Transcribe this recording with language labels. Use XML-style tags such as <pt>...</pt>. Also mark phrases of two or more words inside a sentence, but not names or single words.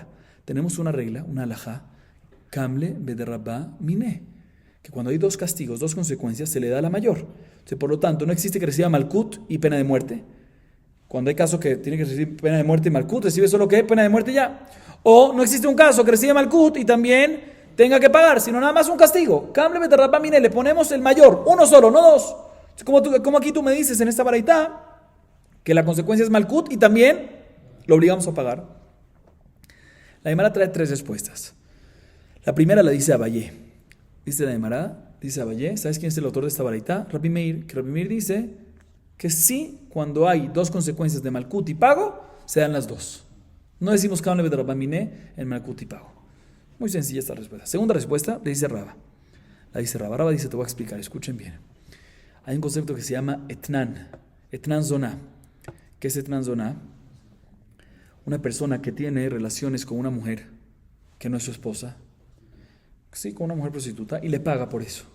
<es>Tenemos una regla, una alajá,</es> <arc>קם ליה בדרבה מיניה,</arc> <es>que cuando hay 2 castigos, 2 consecuencias, se le da la mayor. Entonces, por lo tanto, no existe que reciba malkut y pena de muerte. Cuando hay caso que tiene que recibir pena de muerte y malkut, recibe solo que pena de muerte ya. O no existe un caso que reciba malkut y también tenga que pagar, sino nada más un castigo.</es> <arc>קם ליה בדרבה מיניה,</arc> <es>le ponemos el mayor, uno solo, no 2. Como aquí tú me dices en esta baraita que la consecuencia es malkut y también lo obligamos a pagar. La Gemara trae 3 respuestas. La primera la dice Abaye. Dice la Gemara, dice Abaye, ¿sabes quién es el autor de esta baraita? Rabbi Meir. Que Rabbi Meir dice que sí, cuando hay 2 consecuencias de malkut y pago, se dan las 2. No decimos</es> <arc>קם ליה בדרבה מיניה</arc> <es>en malkut y pago. Muy sencilla esta respuesta. Segunda respuesta, le dice Raba. La dice Raba. Raba dice, te voy a explicar, escuchen bien. Hay un concepto que se llama</es> <he>אתנן זונה.</he> <es>¿Qué es</es> <he>אתנן זונה?</he> <es>Una persona que tiene relaciones con una mujer que no es su esposa, sí, con una mujer prostituta, y le paga por eso.</es>